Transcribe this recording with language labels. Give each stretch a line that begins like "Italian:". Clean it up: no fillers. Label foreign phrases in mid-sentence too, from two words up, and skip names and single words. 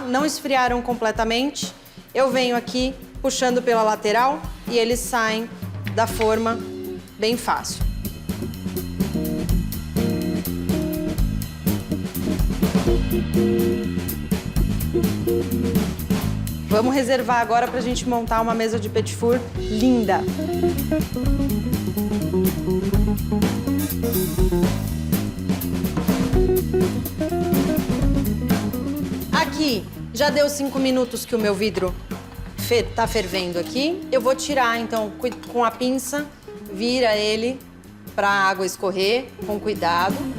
Portuguese: Não esfriaram completamente. Eu venho aqui puxando pela lateral e eles saem da forma bem fácil. Vamos reservar agora pra gente montar uma mesa de
French: petit four
Portuguese: linda. Aqui, já deu 5 minutos que o meu vidro tá fervendo aqui. Eu vou tirar, então, com a pinça, vira ele para a água escorrer, com cuidado.